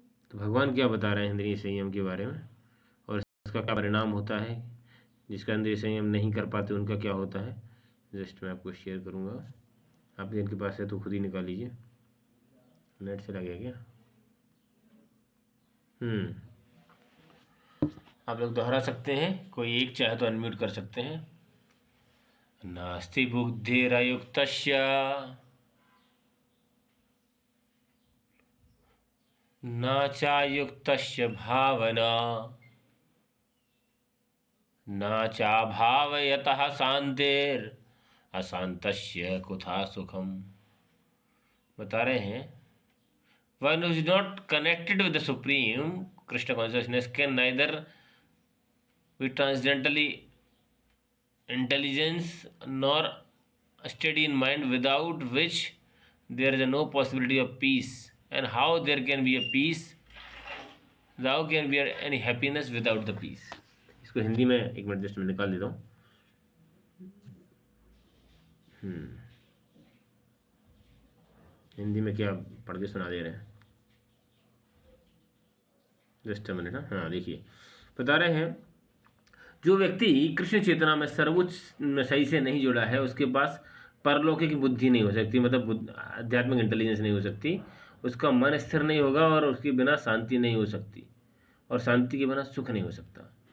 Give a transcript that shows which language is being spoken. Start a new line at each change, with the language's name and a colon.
Hindi: तो भगवान क्या बता रहे हैं इंद्रिय संयम के बारे में, और इसका क्या परिणाम होता है, जिसका इंद्रिय संयम नहीं कर पाते उनका क्या होता है। जस्ट मैं आपको शेयर करूँगा, आप जिनके पास है तो खुद ही निकाल लीजिए। नेट चला गया क्या? आप लोग दोहरा सकते हैं, कोई एक चाहे तो अनम्यूट कर सकते हैं।
Sanskrit: नास्ति बुद्धिरयुक्तस्य न चायुक्तस्य भावना न चाभावयतः शांतिर अशांतस्य कुथा सुखम।
Hindi: बता रहे हैं,
English: One who is not connected with the supreme Krishna consciousness can neither be transcendentally intelligence nor steady in mind, without which there is no possibility of peace. And how there can be a peace, how can be any happiness without the peace।
Hindi: इसको हिंदी में एक minute just मैं निकाल देता हूँ। हिंदी में क्या पढ़ के सुना दे रहे हैं।
English: Just a minute.
Hindi: हाँ देखिए, बता रहे हैं जो व्यक्ति कृष्ण चेतना में सर्वोच्च सही से नहीं जुड़ा है उसके पास परलौकिक बुद्धि नहीं हो सकती, मतलब आध्यात्मिक इंटेलिजेंस नहीं हो सकती, उसका मन स्थिर नहीं होगा और उसके बिना शांति नहीं हो सकती, और शांति के बिना सुख नहीं हो सकता।